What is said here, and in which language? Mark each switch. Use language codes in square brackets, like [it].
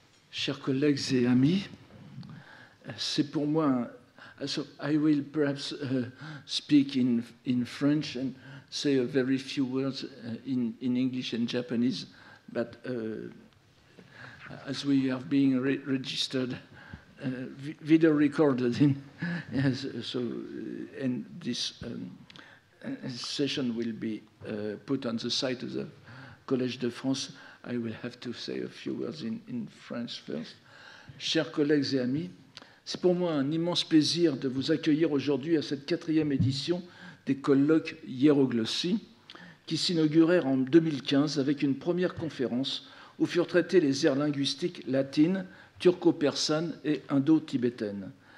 [fr] Chers collègues et amis, c'est pour moi. [en] So I will perhaps speak in French and say a very few words in English and Japanese, but as we are being registered, video recorded, and this session will be put on the site of the Collège de France. I will have to say a few words in French first. [fr] Chers collègues et amis, c'est pour moi un immense plaisir de vous accueillir aujourd'hui à cette 4e édition des colloques Hiéroglossie, qui s'inaugurèrent en 2015 avec une première conférence où furent traités les aires linguistiques latines, turco-persanes et indo-tibétaines.